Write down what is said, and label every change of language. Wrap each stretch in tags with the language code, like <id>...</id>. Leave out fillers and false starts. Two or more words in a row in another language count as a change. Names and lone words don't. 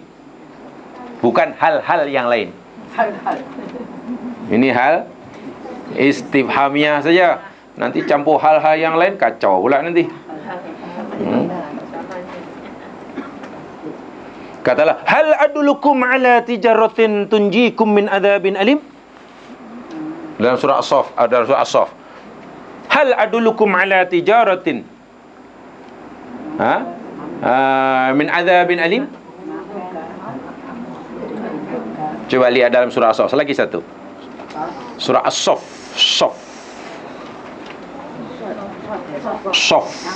<ms>Bukan hal-hal yang lain. Ini</ms> <ar>هل استفهامية</ar> <ms>saja. Nanti campur hal-hal yang lain, kacau pula nanti. Katalah,</ms> <ar>هل أدلكم على تجارة تنجيكم من عذاب أليم.</ar> <ms>Dalam surah As-Saff,</ms> <ar>هل أدلكم على تجارة من عذاب أليم.</ar> <ms>Coba lihat dalam surah As-Saff, lagi satu. Surah As-Saff, Saff.</ms>